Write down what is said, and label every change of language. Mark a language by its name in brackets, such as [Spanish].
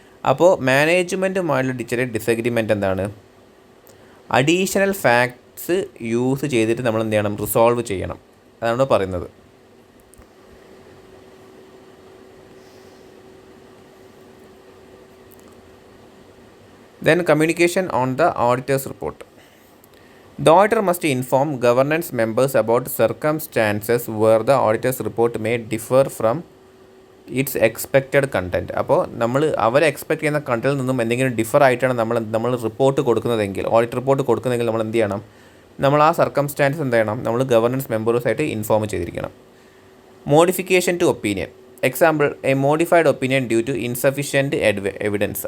[Malayalam] അപ്പോൾ മാനേജ്മെൻറ്റുമായുള്ള ചില ഡിസഗ്രിമെൻറ്റ് എന്താണ്, അഡീഷണൽ ഫാക്ട്സ് യൂസ് ചെയ്തിട്ട് നമ്മൾ എന്ത് ചെയ്യണം, റിസോൾവ് ചെയ്യണം, അതാണ് പറയുന്നത്. [English] Then communication on the auditor's report. The auditor must inform governance members about circumstances where the auditor's report may differ from its expected content. [Malayalam] അപ്പോൾ നമ്മൾ അവർ എക്സ്പെക്ട് ചെയ്യുന്ന കണ്ടന്റിൽ നിന്നും എന്തെങ്കിലും ഡിഫർ ആയിട്ടാണ് നമ്മൾ റിപ്പോർട്ട് കൊടുക്കുന്നതെങ്കിൽ, ഓഡിറ്റ് റിപ്പോർട്ട് കൊടുക്കുന്നതെങ്കിൽ നമ്മൾ എന്ത് ചെയ്യണം, നമ്മൾ ആ സർക്കംസ്റ്റാൻസ് എന്ത് ചെയ്യണം, നമ്മൾ ഗവർണൻസ് മെമ്പേഴ്സായിട്ട് ഇൻഫോം ചെയ്തിരിക്കണം. [English] Modification to opinion. Example, a modified opinion due to insufficient evidence.